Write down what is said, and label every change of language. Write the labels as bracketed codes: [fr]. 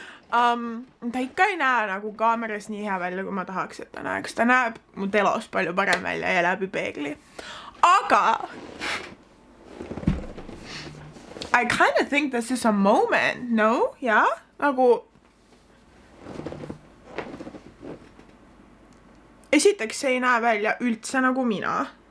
[et] Ta ikka ei näe nagu kaameras nii hea välja, kui ma tahaks, et ta näeks. Ta näeb mu telos palju parem välja ja läbi peegli. [en] Aga I kind of think this is a moment, no? [et] Ja? Nagu esiteks see ei näe välja üldse nagu mina.